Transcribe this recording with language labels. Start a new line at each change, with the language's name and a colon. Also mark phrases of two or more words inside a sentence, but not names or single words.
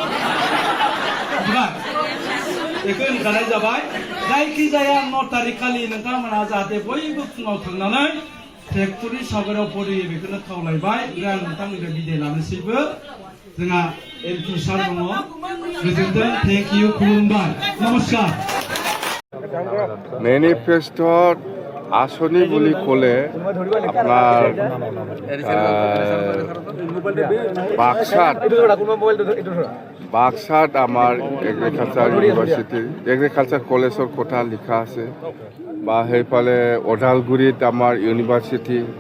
Bodo: बेखौ होनखानाय जाबाय जायखिजाया 9 तारिख खालि नोंथांमोना जाहाथे बयबो फुङाव थांनानै ट्रेक्टरनि सावगारियाव भट होयो बेखौनो खावलायबाय ओमफ्राय आं नोंथांमोननिफ्राय बिदाय लानोसैबो जोंहा एमपि सार दङ गोजोनथों
English: thank you
Bodo: खुलुमबाय नमस्कार
Assamese: মেনিফেষ্টত আঁচনি বুলি ক'লে আপোনাৰ বাক্সাত আমাৰ
English: agriculture university agriculture
Assamese: কলেজৰ কথা লিখা আছে বা সেইফালে ওদালগুৰিত আমাৰ ইউনিভাৰ্চিটি